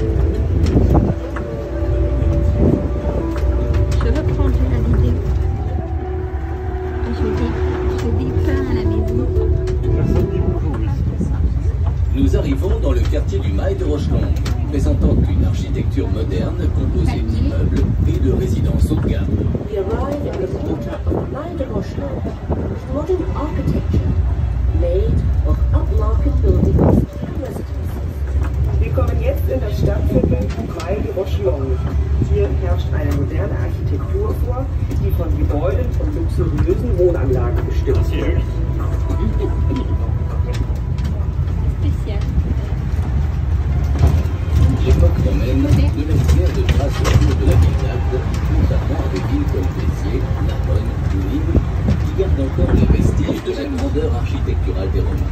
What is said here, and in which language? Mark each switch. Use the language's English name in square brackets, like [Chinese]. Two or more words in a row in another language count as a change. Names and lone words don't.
[French] Je reprendrai la vidéo. Je fais des pains à la maison. Nous arrivons dans le quartier du Mail de Rochelongue, présentant une architecture moderne composée d'immeubles et de résidences haut de gamme. [English] We arrive at the quarter of Main de Rocheland, with modern architecture made of upmarket buildings and residences. [German] Wir kommen jetzt in das Stadtviertel Main de Rocheland. Hier herrscht eine moderne Architektur vor, die von Gebäuden und luxuriösen Wohnanlagen bestimmt wird. [French] L'époque romaine ne laisse guère de traces autour de la ville d'Agde, contrairement à des villes comme Béziers, Narbonne ou Nîmes, qui gardent encore les vestiges de la grandeur architecturale des Romains.